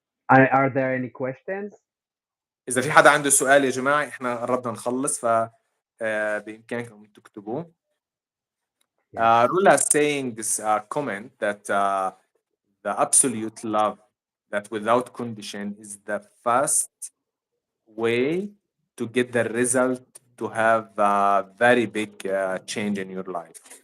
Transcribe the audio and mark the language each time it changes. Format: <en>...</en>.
<en>are there any questions?</en> <ar>إذا في حدا عنده سؤال يا جماعة إحنا قرّبنا نخلّص بإمكانكم تكتبوه.</ar> <en>Yes, Rula saying this comment that the absolute love that without condition is the fast way to get the result to have a very big change in your life.</en>